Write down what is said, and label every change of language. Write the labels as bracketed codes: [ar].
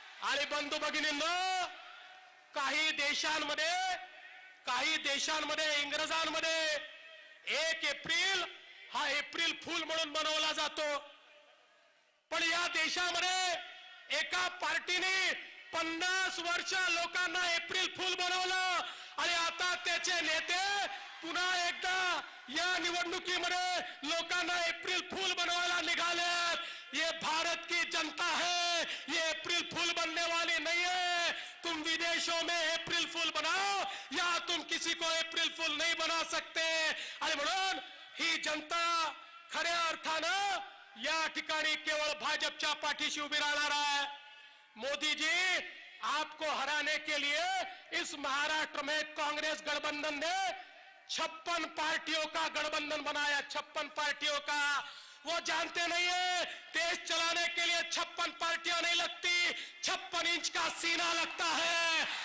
[mr] आणि बंधू भगिनींनो, काही देशांमध्ये इंग्रजांमध्ये 1 एप्रिल हा एप्रिल फूल म्हणून मनवला जातो, पण या देशामध्ये एका पार्टीने 50 वर्ष लोकांना एप्रिल फूल बनवलं, आणि आता त्याचे नेते पुन्हा एकदा या निवडणुकीमध्ये लोकांना एप्रिल फूल बनवायला निघाले। [hi] ये भारत की जनता है, ये अप्रैल फूल बनने वाली नहीं है। तुम विदेशों में अप्रैल फूल बनाओ या तुम किसी को अप्रैल फूल नहीं बना सकते. [mr] आणि म्हणून ही जनता खऱ्या अर्थानं या ठिकाणी केवळ भाजपच्या पाठीशी उभी राहणार आहे. [hi] मोदी जी, आपको हराने के लिए इस महाराष्ट्र में कांग्रेस गठबंधन ने 56 पार्टियों का गठबंधन बनाया. 56 पार्टियों का. वो जानते नहीं है देश चलाने के लिए 56 पार्टियां नहीं लगती, 56 इंच का सीना लगता है.